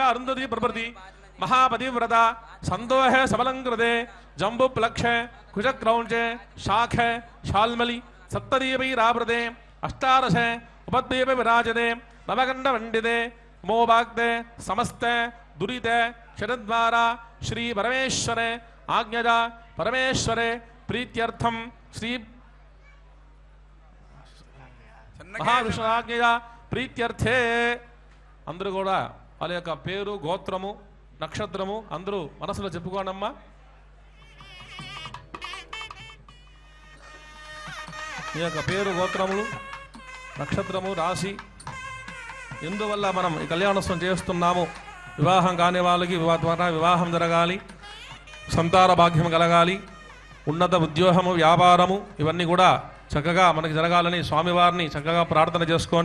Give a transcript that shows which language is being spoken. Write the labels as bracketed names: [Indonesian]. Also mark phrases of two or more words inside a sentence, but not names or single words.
[Sanskrit] ಅರುಂಧತಿ ಪ್ರಭೃತಿ ಮಹಾಪತಿವ್ರತ ಸಂದೋಹ ಸಬಲಂಕೃತೆ ಜಂಬುಪ್ಲಕ್ಷ ಕುಜಕ್ರೌಂಚೆ ಶಾಖ ಶಾಲ್ಮಲಿ ಸಪ್ತದೀಪೈರಾವೃತೆ ಅಷ್ಟಾದಶ ಉಪದ್ವೀಪ ವಿರಾಜತೆ ನವಗಂಡ ಮಂಡಿತೆ ಮೋಭಾಗ್ದೆ ಸಮಸ್ತ ದುರಿತ ಶರದ್ವಾರ ಶ್ರೀ ಪರಮೇಶ್ವರ ಆಜ್ಞಜ ಪರಮೇಶ್ವರೆ ಪ್ರೀತ್ಯರ್ಥಂ ಶ್ರೀ మహావిష్ణురాజ్ఞయ ప్రీత్యర్థే. [Telugu] అందరూ కూడా వాళ్ళ యొక్క పేరు గోత్రము నక్షత్రము అందరూ మనసులో చెప్పుకోండమ్మా. ఈ యొక్క పేరు గోత్రములు నక్షత్రము రాశి ఎందువల్ల మనం ఈ కళ్యాణోత్సవం చేస్తున్నాము, వివాహం కాని వాళ్ళకి ద్వారా వివాహం జరగాలి, సంతాన భాగ్యం కలగాలి, ఉన్నత ఉద్యోగము వ్యాపారము ఇవన్నీ కూడా చక్కగా మనకి జరగాలని స్వామివారిని చక్కగా ప్రార్థన చేసుకోండి.